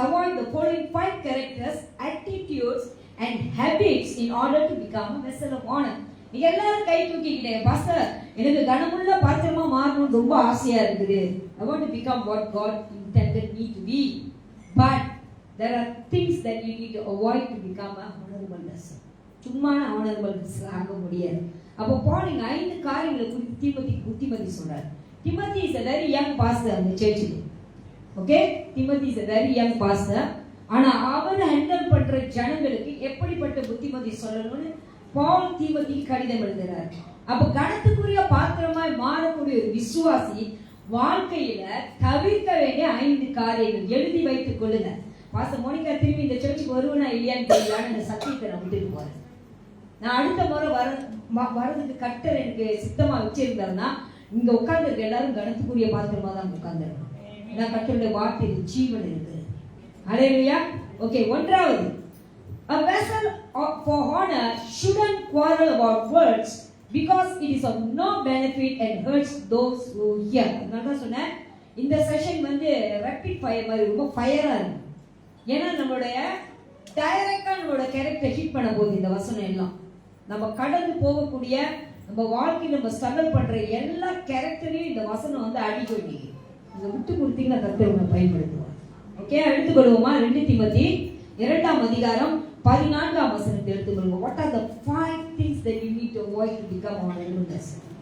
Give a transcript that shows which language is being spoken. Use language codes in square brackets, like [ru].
[en] avoid the following 5 characters, attitudes and habits in order to become a vessel of honor. [ta] நீங்க எல்லாரும் கை தூக்கிக்கிட்டே, pastor எனக்கு கனமுள்ள பாத்திரமா மாறணும்னு ரொம்ப ஆசையா இருக்குது. [en] I want to become what God intended me to be. But there are things that you need to avoid to become a honorable vessel. [ta] சும்மா honorable vessel ஆக முடியாது. அப்போ பாருங்க 5 காரியங்களை குறித்து தீமோத்தேயுக்கு புத்திமதி சொல்றார். [en] Timothy is a very young pastor in the church. Okay? Timothy is a very young pastor. [ta] ஆனா அவர் ஹேண்டில் பண்ற ஜனங்களுக்கு எப்படிப்பட்ட புத்திமதி சொல்லணும்னு பவுல் தீமோத்தேயுக்கு கடிதம் எழுதுறார். அப்ப கணத்துக்குரிய பாத்திரமாய் மாறக்கூடிய ஒரு விசுவாசி வாழ்க்கையில தவிர்க்க வேண்டிய 5 காரியங்கள் எழுதி வைத்துக் கொள்ளுங்க. பாஸ்டர் மோனிகா திரும்பி இந்த சர்ச்சுக்கு வருவனா இல்லையான்னு தெரியலான்னு இந்த சத்தியத்தை நான் விட்டுட்டு போறேன். நான் அடுத்த முறை வரதுக்கு கட்டர் எனக்கு சித்தமா வச்சிருந்தாருன்னா இங்க உட்கார்ந்துருக்க எல்லாரும் கணத்துக்குரிய பாத்திரமா தான் உட்கார்ந்துருக்கணும். ஏன்னா கட்டருடைய வார்த்தையில் ஜீவன் இருக்குது. ஹல்லேலூயா. ஓகே, ஒன்றாவது, [en] a vessel for honor shouldn't quarrel about words because it is of no benefit and hurts those who hear. [ta] நான் சொன்னேன் இந்த செஷன் வந்து ரேபிட் ஃபயர் மாதிரி ரொம்ப ஃபயரா இருக்கு. ஏன்னா நம்மளுடைய டைரக்டா நம்மளோட கேரக்டர் ஹிட் பண்ண போகுது இந்த வசனம் எல்லாம். நம்ம கடந்து போகக்கூடிய நம்ம வாழ்க்கையில் நம்ம ஸ்ட்ரகிள் பண்ற எல்லா கேரக்டரையும் இந்த வசனம் வந்து அடிக்கொள்ளி இதை விட்டு கொடுத்தீங்கன்னா கர்த்தர் பயன்படுத்துவார். ஓகே, எடுத்துக்கொள்வோமா? 2 தீமோத்தி 2ஆம் அதிகாரம் 14ஆம் வசனத்தை எடுத்துக்கொள்வோம். [en] What are the 5 things that you need to avoid to become honorable vessel?